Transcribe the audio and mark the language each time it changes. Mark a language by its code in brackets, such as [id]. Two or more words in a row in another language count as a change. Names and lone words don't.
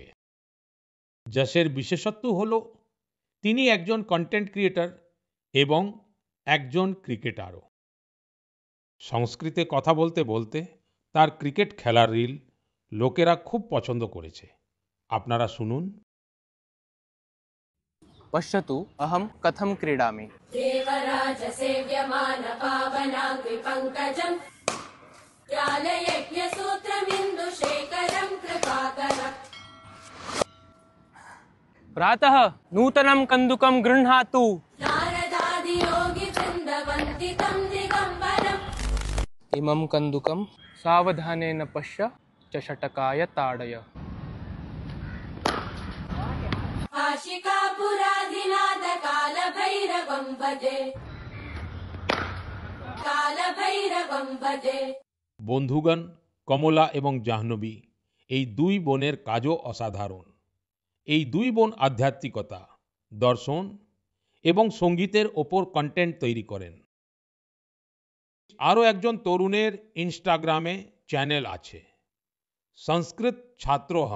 [bn] যশের বিশেষত্ব হলো তিনি একজন [en] content creator [bn] এবং একজন ক্রিকেটারও। সংস্কৃতে কথা বলতে বলতে তার ক্রিকেট খেলার রিল লোকেরা খুব পছন্দ করেছে। আপনারা শুনুন। [sa] पश्यतु अहं कथं क्रीडामि। देवराज सेव्यमान पावनाग्रि पङ्कजम् ज्ञानयज्ञसूत्रमिन्दुशेखरम् कृपाकरम्। प्रातः नूतनं कन्दुकं गृह्णातु। नारदादियोगिवृन्दवन्दितं दिगम्बरम्। इमं कन्दुकं सावधानेन पश्य चषटकाय ताडय। आशिकापुराधिनाथ कालभैरवं भजे, कालभैरवं भजे। [bn] বন্ধুগণ, কমলা এবং জাহ্নবী এই দুই বোনের কাজও অসাধারণ। এই দুই বোন আধ্যাত্মিকতা, দর্শন এবং সঙ্গীতের ওপর কন্টেন্ট তৈরি করেন। আরও একজন তরুণের ইনস্টাগ্রামে চ্যানেল আছে, সংস্কৃত ছাত্র হম।